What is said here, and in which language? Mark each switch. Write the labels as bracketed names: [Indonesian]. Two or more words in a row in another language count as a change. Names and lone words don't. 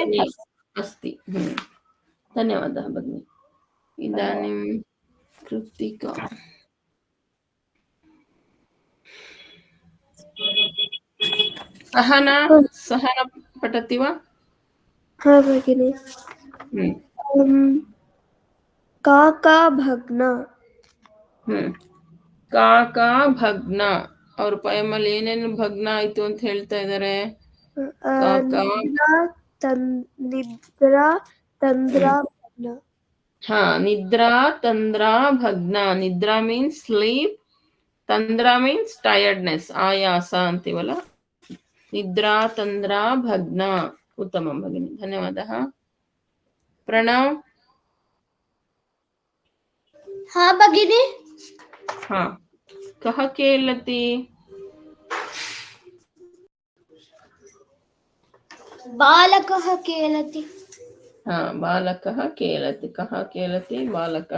[Sanskrit] वदने अस्ति धन्यवादः भगिनि इदानीं कृत्तिका सहना पठति वा हाँ भगिनी काका भग्न काका भग्न [Kannada] ಅವ್ರ ಪಯಮಲ್ಲಿ ಏನೇನು ಭಗ್ನ ಆಯ್ತು ಅಂತ ಹೇಳ್ತಾ ಇದ್ದಾರೆ ಕಾಕಾ [Sanskrit] निद्रा तन्द्रा भग्न [Kannada] ಹಾ [Sanskrit] निद्रा तन्द्रा भग्न [Kannada] ನಿದ್ರಾ [English] means sleep [Kannada] ತಂದ್ರ [English] means tiredness [Kannada] ಆಯಾಸ ಅಂತೀವಲ್ಲ [Sanskrit] निद्रा तन्द्रा भग्न उत्तम भगिनि धन्यवादः [Kannada] ಪ್ರಣವ್ [Sanskrit] हाँ भगिनी हाँ कः केलति बालकः केलति हाँ बालकः केलति कः केलति बालकः